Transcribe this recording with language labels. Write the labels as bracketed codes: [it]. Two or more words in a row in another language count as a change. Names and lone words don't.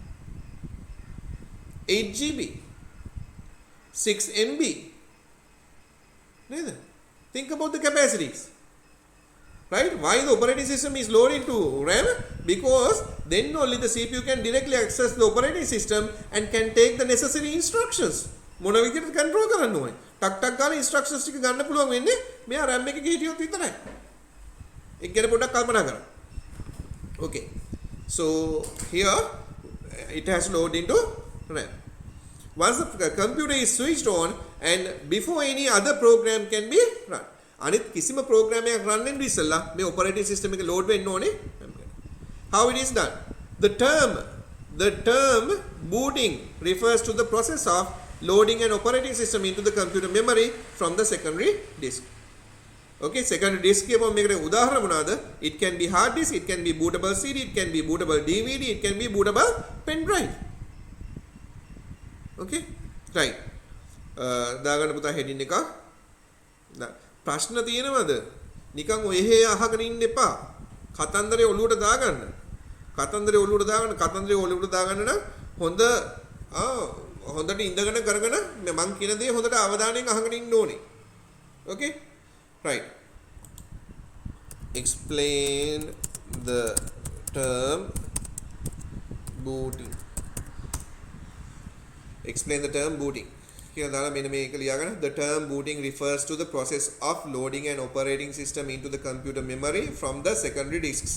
[en] 8 GB 6 MB think about the capacities right why the operating system is loaded into RAM because then only the CPU can directly access the operating system and can take the necessary instructions [si] මොන විදිහට control කරන්න ඕනේ ටක් ගාලා instructions ටික ගන්න පුළුවන් වෙන්නේ මෙයා RAM එකේ හිටියොත් විතරයි ඒක ගැන පොඩ්ඩක් කල්පනා කරන්න [en] okay so here it has loaded into RAM once the computer is switched on and before any other program can be run [si] අනිත් කිසිම program එකක් run වෙන්න ඉස්සෙල්ලා මේ operating system එක load වෙන්න ඕනේ [en] how it is done the term booting refers to the process of loading an operating system into the computer memory from the secondary disk okay secondary disk [si] එක මේකට උදාහරණ මොනවාද [en] it can be hard disk it can be bootable CD it can be bootable DVD it can be bootable pen drive okay right [si] දාගන්න පුතා heading එක ප්‍රශ්න තියෙනවද නිකන් ඔයෙහෙ අහගෙන ඉන්න එපා කතන්දරේ ඔලුවට දාගන්න කතන්දරේ ඔලුවට දාගන්න නම් හොඳට ඉඳගෙන කරගෙන මම කියන දේ හොඳට අවධානයෙන් අහගෙන ඉන්න ඕනේ [en] okay right explain the term booting. Explain the term booting. Here the term booting refers to the process of loading an operating system into the computer memory from the secondary disks.